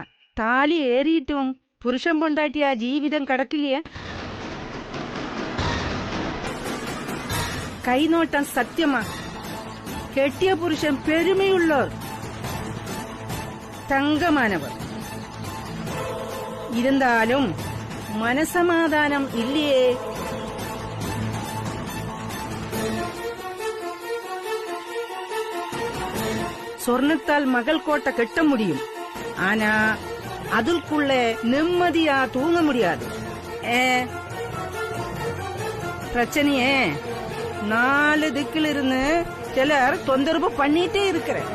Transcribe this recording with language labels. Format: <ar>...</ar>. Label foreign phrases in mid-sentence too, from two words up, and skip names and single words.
<ta>தாலி ஏறிட்டும் புருஷன் பொண்டாட்டியா</ta> <ml>ജീവിതം കിടക്കില്ലേ? കൈനോട്ടം സത്യമാ. കെട്ടിയ പുരുഷൻ പെരുമയുള്ളവർ, തങ്കമാനവർ. ഇരുന്നാലും മനസമാധാനം ഇല്ലേ?</ml> <ta>சொர்ணத்தால் மகள் கோட்டை கட்ட முடியும். ஆனா அதுக்குள்ள நிம்மதியா தூங்க முடியாது. பிரச்சனையே 4 திக்கில் இருந்து சிலர் தொந்தரவு பண்ணிட்டே இருக்கிற.</ta>